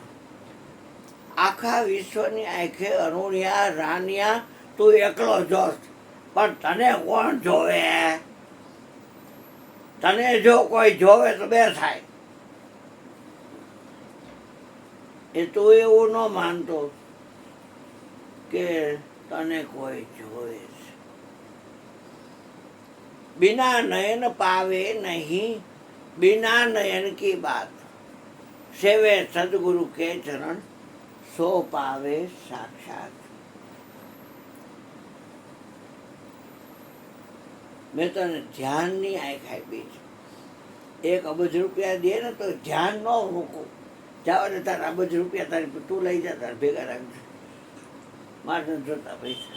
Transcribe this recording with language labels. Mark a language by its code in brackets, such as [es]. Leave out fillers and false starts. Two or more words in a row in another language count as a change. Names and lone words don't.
[gu] આખા વિશ્વની આંખે અરુણિયા રાનિયા તું એકલો જોશ, પણ તને કોણ જોવે? તને જો કોઈ જોવે તો બે થાય. એ તું એવું ન માનતો કે તને કોઈ જોવે છે. [hi] बिना नयन पावे नहीं, बिना नयन की बात. सेवे सदगुरु के चरण, सो पावे साक्षात. [gu] મેં તને ધ્યાનની આંખ આપી છે. 1 અબજ રૂપિયા દે ને તો ધ્યાન ન મૂકું. જાવ ને તારા અબજ રૂપિયા તારી તું લઈ જા, તારે ભેગા રાખજો. મારે જોતા પૈસા.